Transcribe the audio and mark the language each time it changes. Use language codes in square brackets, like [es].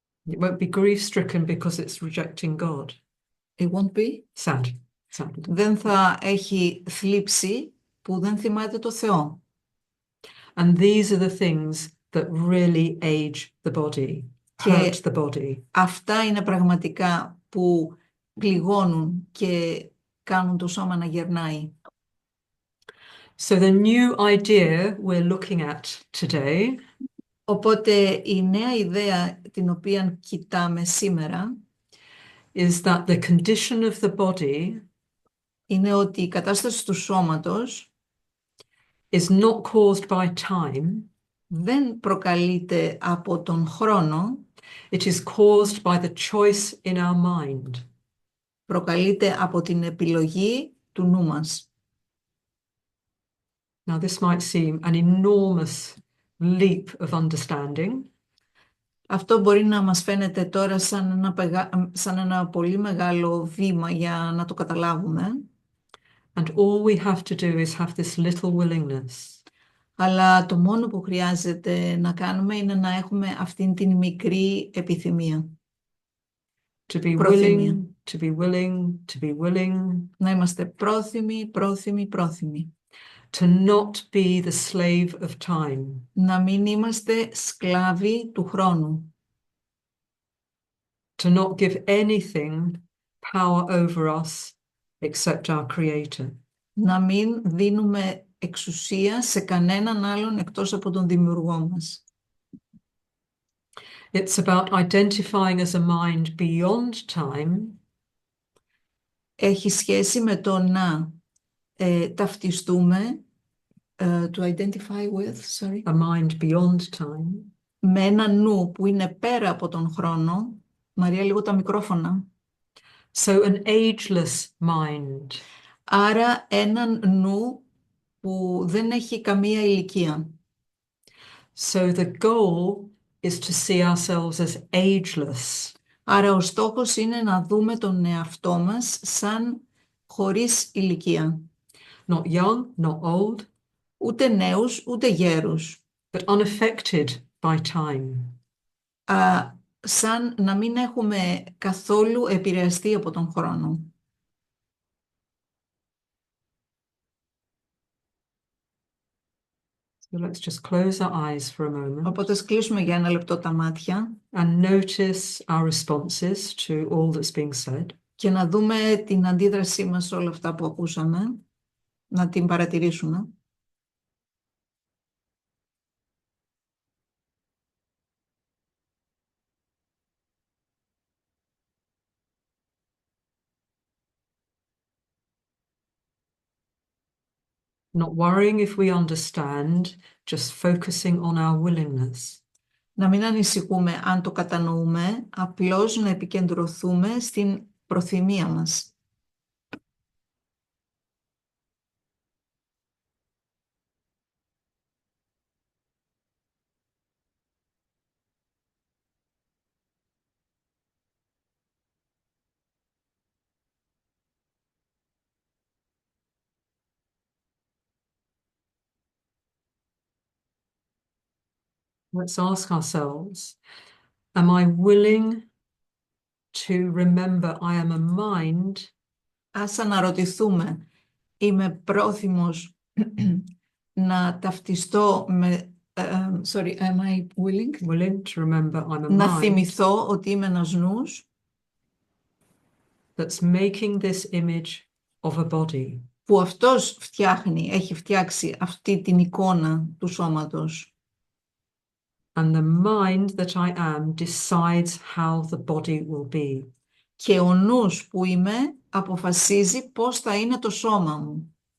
[en] It won't be grief-stricken because it's rejecting God. It won't be. Sad. Sad. [el] Δεν θα έχει θλίψη που δεν θυμάται το Θεό. [en] And these are the things that really age the body, hurt the body. [el] Αυτά είναι πραγματικά που πληγώνουν και κάνουν το σώμα να γερνάει. [en] So the new idea we're looking at today [el] Οπότε η νέα ιδέα την οποία κοιτάμε σήμερα [en] is that the condition of the body [el] είναι ότι η κατάσταση του σώματος [en] is not caused by time, [el] δεν προκαλείται από τον χρόνο, [en] it is caused by the choice in our mind. [el] προκαλείται από την επιλογή του νου μας. [en] Now, this might seem an enormous leap of understanding, [el] Αυτό μπορεί να μας φαίνεται τώρα σαν ένα πολύ μεγάλο βήμα για να το καταλάβουμε, [en] and all we have to do is have this little willingness [el] αλλά το μόνο που χρειάζεται να κάνουμε είναι να έχουμε αυτήν την μικρή επιθυμία. [en] to be [el] Προθυμία. [en] willing, to be willing, to be willing, [el] Να είμαστε πρόθυμοι, πρόθυμοι, πρόθυμοι. [en] to not be the slave of time, [el] Να μην είμαστε σκλάβοι του χρόνου. [en] to not give anything power over us except our Creator. [el] Να μην δίνουμε εξουσία σε κανέναν άλλον εκτός από τον δημιουργό μας. [en] It's about identifying as a mind beyond time [el] Έχει σχέση με το να ταυτιστούμε, [en] to identify with, sorry, a mind beyond time, [el] με ένα νου που είναι πέρα από τον χρόνο. Μαρία, λίγο τα μικρόφωνα. [en] so an ageless mind, [el] Άρα έναν νου που δεν έχει καμία ηλικία. [en] so the goal is to see ourselves as ageless, [el] Άρα ο στόχος είναι να δούμε τον εαυτό μας σαν χωρίς ηλικία. [en] not young, not old, [el] Ούτε νέους, ούτε γέρους. [en] but unaffected by time. [el] Σαν να μην έχουμε καθόλου επηρεαστεί από τον χρόνο. [en] So let's just close our eyes for a moment [el] Οπότε ας κλείσουμε για ένα λεπτό τα μάτια [en] and notice our responses to all that's being said. [el] και να δούμε την αντίδρασή μας σε όλα αυτά που ακούσαμε, να την παρατηρήσουμε. [en] Not worrying if we understand, just focusing on our willingness. [el] Να μην ανησυχούμε αν το κατανοούμε, απλώς να επικεντρωθούμε στην προθυμία μας. [en] Let's ask ourselves, am I willing to remember I am a mind [el] Ας αναρωτηθούμε, είμαι πρόθυμος να ταυτιστώ με... [en] sorry, am I willing to remember I'm a [el] να [en] mind [el] θυμηθώ ότι είμαι ένας νους [en] that's making this image of a body, [el] που αυτός έχει φτιάξει αυτή την εικόνα του σώματος. [en] and the mind that I am decides how the body will be. [el] Και ο νους που είμαι αποφασίζει πώς θα είναι το σώμα μου.